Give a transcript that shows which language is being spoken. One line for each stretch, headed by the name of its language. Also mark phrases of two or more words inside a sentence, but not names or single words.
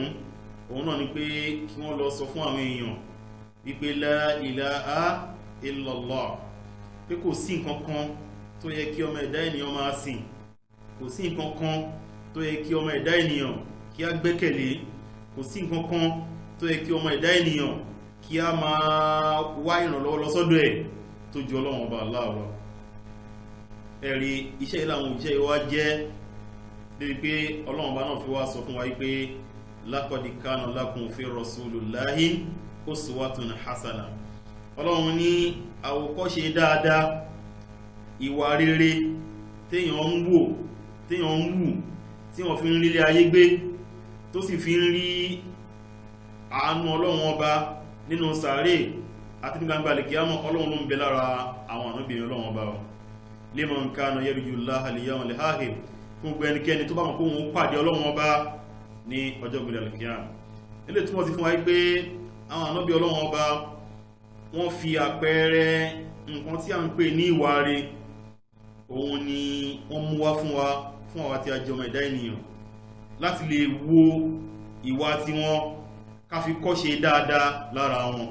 Yoruba: Òun náà ni pé kí wọ́n lọ sọ fún àwọn èèyàn wípé
Arabic: لا إله إلا الله,
Yoruba: pé kò sí nǹkan kan tó yẹ kí ọmọ ẹ̀dá ènìyàn máa sìn, kò sí nǹkan kan tó yẹ kí ọmọ ẹ̀dá ènìyàn kí a gbẹ́kẹ̀lé, kò sí nǹkan kan tó yẹ kí ọmọ ẹ̀dá ènìyàn kí a máa wá ìrànlọ́wọ́ lọ́sọ́dọ̀ ẹ̀ tó ju Ọlọ́run ọba Allah lọ. Ẹ̀rí iṣẹ́ ìlànà òjíṣẹ́ ìwá jẹ́ débi pé Ọlọ́run ọba náà fi wá sọ fún wa wípé
Arabic: لقد كان لكم في رسول الله أسوة حسنة.
Yoruba: Ọlọ́run ní àwòkọ́ṣe dáadáa, ìwà rere téèyàn ń wò, téèyàn ń wù, tí wọ́n fi ń rí ilé ayé gbé, tó sì fi ń rí àánú Ọlọ́run ọba nínú sàárè àti ní gbangba al-qiyamah. Ọlọ́run ló ń bẹ lára àwọn ànábìnrin Ọlọ́run ọba
Arabic: لمن كان يرجو الله اليوم الآخر,
Yoruba: fún gbogbo ẹnikẹ́ni tó bá mọ̀ pé òun pàdé Ọlọ́run ọba ní ọjọ́ gbẹ̀rẹ̀ al-qiyamah. Ilé túnmọ̀ sí fún wa pé àwọn ànábì Ọlọ́run ọba wọ́n fi àpẹẹrẹ nǹkan tí a ń pè ní ìwà rere, òun ni wọ́n mú wá fún wa, fún àwa tí a jẹ́ ọmọ ẹ̀dá ènìyàn, láti lè wo ìwà tí wọ́n ká fi kọ́ṣe dáadáa lára wọn.